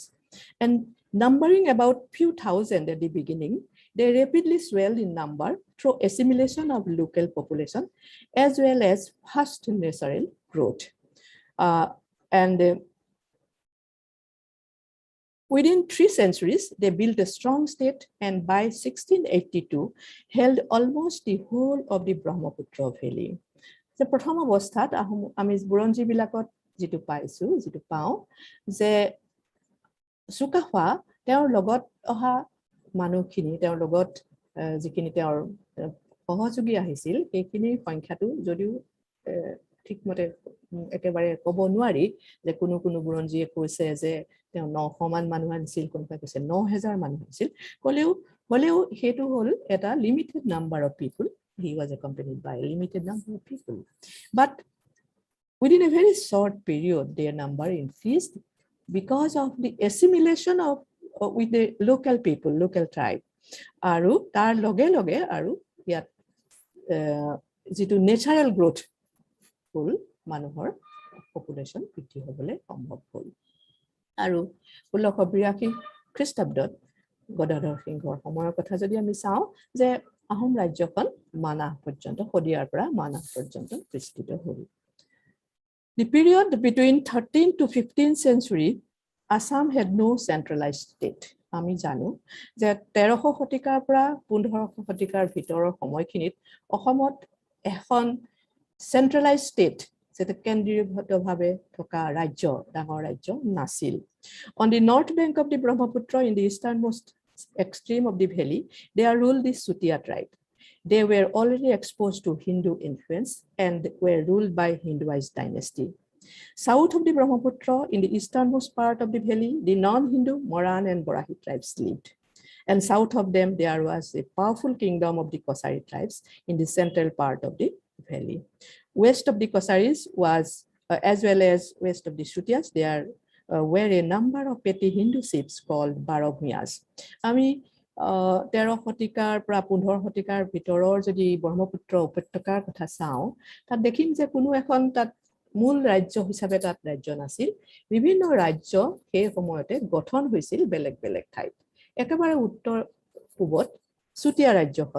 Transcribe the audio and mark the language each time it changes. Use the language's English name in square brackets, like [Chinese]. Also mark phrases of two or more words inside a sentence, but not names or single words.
[English] And numbering about few thousand at the beginning, they rapidly swelled in number through assimilation of local population, as well as fast natural growth. Within 3 centuries, they built a strong state and by 1682 held almost the whole of the Brahmaputra Valley. [Assamese] The প্ৰথম অৱস্থাত আমি বুৰঞ্জীবিলাকত যেটো পাইছো যেটো পাও যে সুকাফা তেওঁৰ লগত অহা মানুহখিনি তেওঁৰ লগত যিখিনি তেওঁৰ সহযোগী আহিছিল সেইখিনি সংখ্যাটো যদিও ঠিকমতে একেবাৰে ক'ব নোৱাৰি যে কোনো বুৰঞ্জীয়ে কৈছে যে তেওঁ 900 মান মানুহ আনিছিল কোনোবাই কৈছে 9000 মানুহ আছিল হলেও হেতু হল এটা [English] limited number of people he was accompanied by a limited number of people but within a very short period their number increased because of the assimilation of with the local people local tribe [Assamese] আৰু তাৰ লগে লগে আৰু ইয়াত যেটো [English] natural growth [Assamese] হল মানুহৰ পপুলেশন বৃদ্ধি হ'বলৈ সম্ভৱ হ'ল আৰু 1682 খ্ৰীষ্টাব্দত গদাধৰ সিংহৰ সময়ৰ কথা যদি আমি চাওঁ যে আহোম ৰাজ্যখন মানাহ পৰ্যন্ত শদিয়াৰ পৰা মানাহ পৰ্যন্ত বিস্তৃত হ'ল [English] The period between 13th to 15th century Assam had no centralized state [Assamese] আমি জানো যে 1300 শতিকাৰ পৰা 1500 শতিকাৰ ভিতৰৰ সময়খিনিত অসমত এখন [English] centralized state [Assamese] যেটা কেন্দ্ৰীয়ভাৱে থকা ৰাজ্য ডাঙৰ ৰাজ্য নাছিল [English] On the north bank of the Brahmaputra in the easternmost extreme of the valley they ruled the Sutia tribe They were already exposed to Hindu influence and were ruled by Hinduized dynasty. South of the Brahmaputra, in the easternmost part of the valley, the non-Hindu Moran and Borahi tribes lived. And south of them, there was a powerful kingdom of the Kosari tribes in the central part of the valley. West of the Kosaris was, as well as west of the Sutias, there were a number of petty Hindu chiefs called Barogmias. [Assamese] 13 শতিকাৰ পৰা 15 শতিকাৰ ভিতৰৰ যদি ব্ৰহ্মপুত্ৰ উপত্যকাৰ কথা চাওঁ তাত দেখিম যে কোনো এখন তাত মূল ৰাজ্য হিচাপে তাত ৰাজ্য নাছিল বিভিন্ন ৰাজ্য সেই সময়তে গঠন হৈছিল বেলেগ বেলেগ ঠাইত একেবাৰে উত্তৰ পূবত চুতীয়া ৰাজ্যখন